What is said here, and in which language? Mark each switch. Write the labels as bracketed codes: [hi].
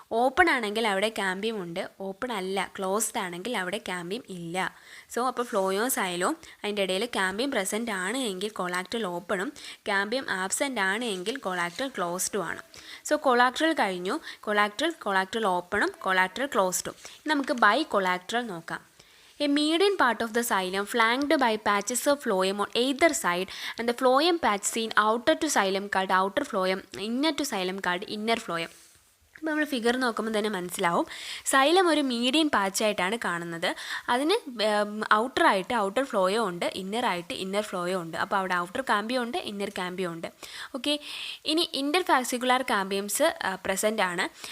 [ml] Open ആണെങ്കിൽ അവിടെ cambium ഉണ്ട്, ഓപ്പൺ അല്ല ക്ലോസ്ഡ് ആണെങ്കിൽ അവിടെ കാമ്പിയം ഇല്ല. സോ അപ്പോൾ ഫ്ലോയോ സൈലോ അതിൻ്റെ ഇടയിൽ കാമ്പിയം പ്രസൻ്റ് ആണ് എങ്കിൽ കൊളാക്ട്രൽ ഓപ്പണും, കാമ്പിയം ആബ്സെൻ്റ് ആണ് എങ്കിൽ കൊളാക്ട്രൽ ക്ലോസ്ഡും ആണ്. സോ കൊളാക്ട്രൽ കഴിഞ്ഞു. കൊളാക്ട്രൽ ഓപ്പണും കൊളാക്ട്രൽ ക്ലോസ്ഡും. നമുക്ക് ബൈ കൊളാക്ട്രൽ നോക്കാം. [en] A median part of the xylem flanked by patches of phloem on either side and the phloem patch seen outer to xylem called outer phloem, inner to xylem called inner phloem. [ml] അപ്പോൾ നമ്മൾ figure നോക്കുമ്പോൾ തന്നെ മനസ്സിലാവും xylem ഒരു median പാച്ചായിട്ടാണ് കാണുന്നത്. അതിന് ഔട്ടറായിട്ട് outer ഫ്ലോയോ ഉണ്ട്, ഇന്നറായിട്ട് inner ഫ്ലോയോ ഉണ്ട്. അപ്പോൾ അവിടെ ഔട്ടർ കാമ്പിയം ഉണ്ട്, ഇന്നർ കാമ്പിയം ഉണ്ട്. ഓക്കെ, ഇനി ഇൻ്റർ ഫാസിക്കുലാർ കാമ്പിയംസ് പ്രസൻ്റ് ആണ്.